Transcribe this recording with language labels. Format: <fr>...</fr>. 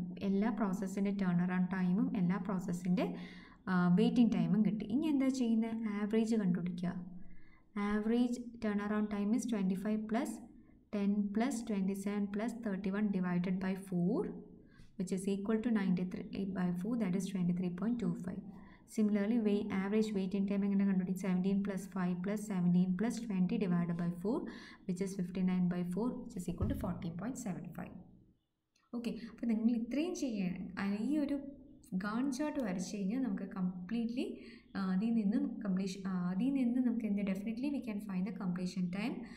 <ml>എല്ലാ പ്രോസസ്സിൻ്റെ turn around ടൈമും എല്ലാ പ്രോസസ്സിൻ്റെ വെയിറ്റിംഗ് ടൈമും കിട്ടി. ഇനി എന്താ ചെയ്യുന്നത്? ആവറേജ് കണ്ടുപിടിക്കുക.</ml> <en>Average turn around time is 25 plus 10 plus 27 plus 31 divided by 4, which is equal to 93 by 4, that is 23.25. Similarly, average waiting time</en> <ml>എങ്ങനെ കണ്ടുപിടിക്കും?</ml> <en>17 plus 5 plus 17 plus 20 divided by 4, which is 59 by 4, which is equal to 14.75.</en> <ml>Okay, അപ്പോൾ നിങ്ങൾ ഇത്രയും ചെയ്യണം. ഈ ഒരു Gantt chart വരച്ച് കഴിഞ്ഞാൽ നമുക്ക് കംപ്ലീറ്റ്ലി അതിൽ നിന്ന് നമുക്ക് എന്ത്</ml> <en>Definitely we can find the completion time.</en>